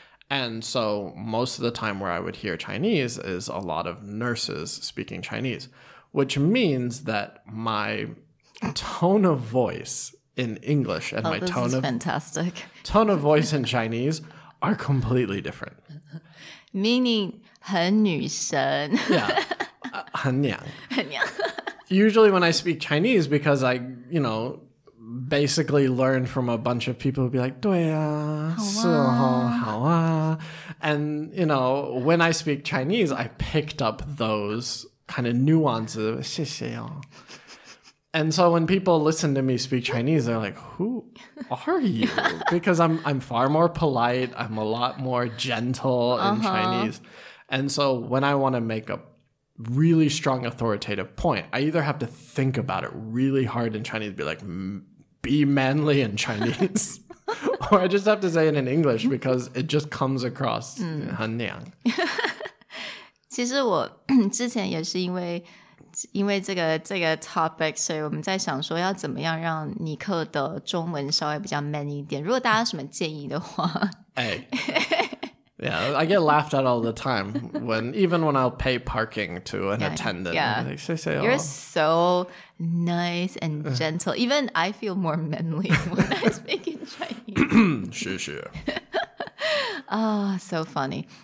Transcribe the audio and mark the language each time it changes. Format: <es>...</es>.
<en>And so most of the time where I would hear Chinese is a lot of nurses speaking Chinese, which means that my tone of voice in English and my tone of voice in Chinese are completely different. Meaning</en> <zh>很女生.</zh> <en>Yeah.</en> <zh>很娘.</zh> <en>Usually when I speak Chinese, because I, basically learned from a bunch of people who'd be like,</en> <zh>对啊,是哦,好啊.</zh> <en>And, when I speak Chinese, I picked up those kind of nuances.</en> <zh>谢谢哦.</zh> <en>And so when people listen to me speak Chinese, they're like, who are you? Because I'm far more polite. I'm a lot more gentle in Chinese. And so when I want to make a really strong authoritative point, I either have to think about it really hard in Chinese, be like, be manly in Chinese, or I just have to say it in English because it just comes across</en> <zh>很娘. 其实我之前也是因为这个 topic， 所以我们在想说要怎么样让尼克的中文稍微比较 man 一点。如果大家有什么建议的话，</zh> <en>Yeah, I get laughed at all the time even when I'll pay parking to an attendant. Yeah.</en> <zh>Like, 谢谢哦.</zh> <en>You're so nice and gentle. Even I feel more manly when I speak in Chinese.</en> <zh>谢谢.</zh> <en>Oh, so funny.</en>